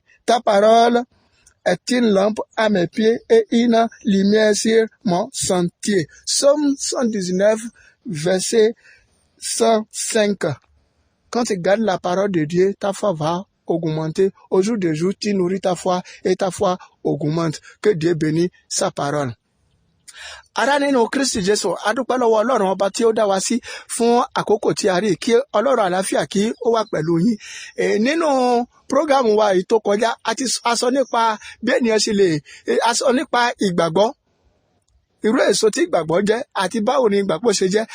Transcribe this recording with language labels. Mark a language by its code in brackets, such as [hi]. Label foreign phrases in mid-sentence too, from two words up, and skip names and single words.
[fr] Ta parole est une lampe à mes pieds et une lumière sur mon sentier. Psaume 119, verset 105. Quand tu gardes la parole de Dieu, ta foi va augmenter. Au jour de jour, tu nourris ta foi et ta foi augmente. Que Dieu bénisse sa parole. [yo] Arane no Kristi Jesu adúpẹ́ lọ́wọ́ Ọlọ́run ọba tí ó dá wa sí fún àkókò tí a rí kí Ọlọ́run àlàáfíà kí ó wà pẹ̀lú yín. Nínú prógámù wa yìí tó kọjá a sọ nípa bí ènìyàn ṣe lè a sọ nípa ìgbàgbọ́, irú èso tí ìgbàgbọ́ jẹ́ àti báwo ni ìgbàgbọ́ ṣe jẹ́.